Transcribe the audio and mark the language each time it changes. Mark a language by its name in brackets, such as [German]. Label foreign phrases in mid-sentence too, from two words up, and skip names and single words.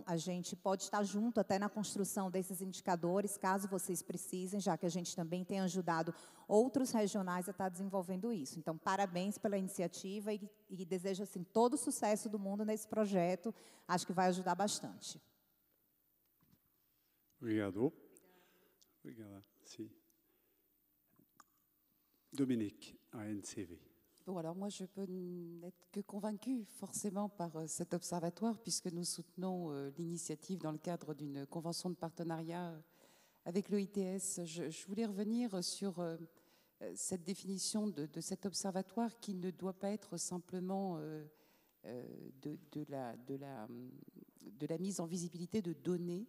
[Portuguese] A gente pode estar junto até na construção desses indicadores, caso vocês precisem, já que a gente também tem ajudado outros regionais a estar desenvolvendo isso. Então, parabéns pela iniciativa e desejo, assim, todo o sucesso do mundo nesse projeto. Acho que vai ajudar bastante. Obrigado. Obrigada. Sim. [French] Dominique, ANCV. Bon, alors moi, je peux n'être que convaincue forcément par cet observatoire, puisque nous soutenons l'initiative dans le cadre d'une convention de partenariat avec l'OITS. Je voulais revenir sur cette définition de cet observatoire qui ne doit pas être simplement de la mise en visibilité de données.